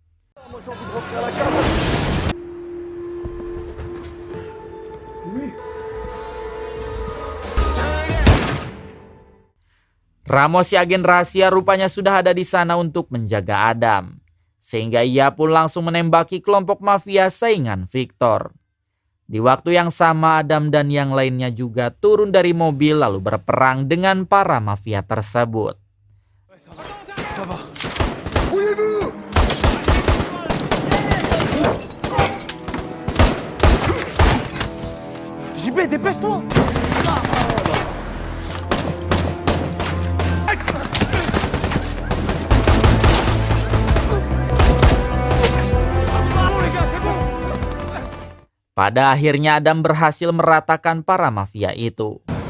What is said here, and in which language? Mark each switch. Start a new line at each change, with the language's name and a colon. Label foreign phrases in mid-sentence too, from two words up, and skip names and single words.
Indonesian: Ramos, si agen rahasia, rupanya sudah ada di sana untuk menjaga Adam. Sehingga ia pun langsung menembaki kelompok mafia saingan Victor. Di waktu yang sama, Adam dan yang lainnya juga turun dari mobil lalu berperang dengan para mafia tersebut.
French: JB, dépêche-toi!
Indonesian: Pada akhirnya Adam berhasil meratakan para mafia itu.